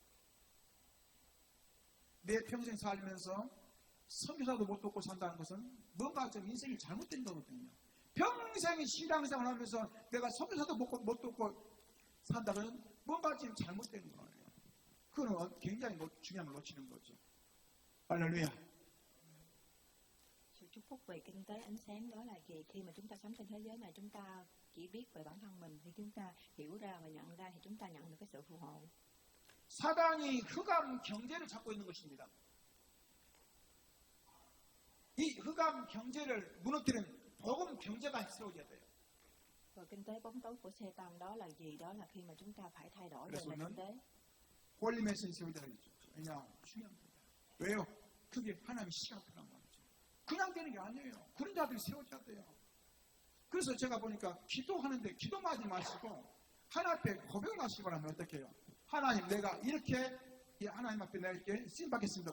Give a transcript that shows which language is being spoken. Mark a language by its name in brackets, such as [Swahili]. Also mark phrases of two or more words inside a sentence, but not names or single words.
[Korean] 내 평생 살면서 선교사도 못 돕고 산다는 것은 뭔가 좀 인생이 잘못된 거거든요. 평생 신앙생활 하면서 내가 선교사도 못 돕고 산다면 뭔가 지금 잘못된 거예요. 그건 굉장히 중요한 걸 놓치는 거죠. 할렐루야. [Vietnamese] Sự chúc phúc về kinh tế ánh sáng đó là gì? Khi mà chúng ta sống trên thế giới này, chúng ta chỉ biết về bản thân mình. Khi chúng ta hiểu ra và nhận ra thì chúng ta nhận được cái sự phù hộ. [Korean] 사단이 흑암 경제를 잡고 있는 것입니다. 이 흑암 경제를 무너뜨리는 복음 경제가 세워져야 돼요. [Vietnamese] Và kinh tế bóng tối của Satan đó là gì? Đó là khi mà chúng ta phải thay đổi về [Korean] 그래서 [Vietnamese] kinh tế. [Korean] 홀리메시지 세워져야 되죠. 왜냐? 중요합니다. 왜요? 그게 하나님의 시간표란 말이죠. 그냥 되는 게 아니에요. 그런 자들이 세워져야 돼요. 그래서 제가 보니까 기도하는데 기도만 하지 마시고 하나님 앞에 고백을 하시기 바라면 어떻게 해요? 하나님 내가 이렇게 하나님 앞에 내가 이렇게 쓰임받겠습니다.